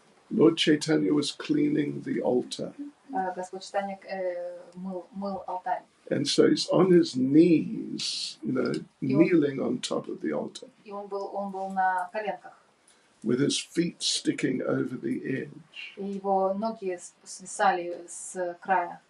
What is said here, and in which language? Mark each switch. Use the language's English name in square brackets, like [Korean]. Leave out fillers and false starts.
[English] Lord Chaitanya was cleaning the altar. [Russian] Господь Чайтанья мыл алтарь. [English] And so he's on his knees, kneeling on top of the altar, [Russian] И он был на коленках. [English] with his feet sticking over the edge. [Russian] И его ноги свисали с края.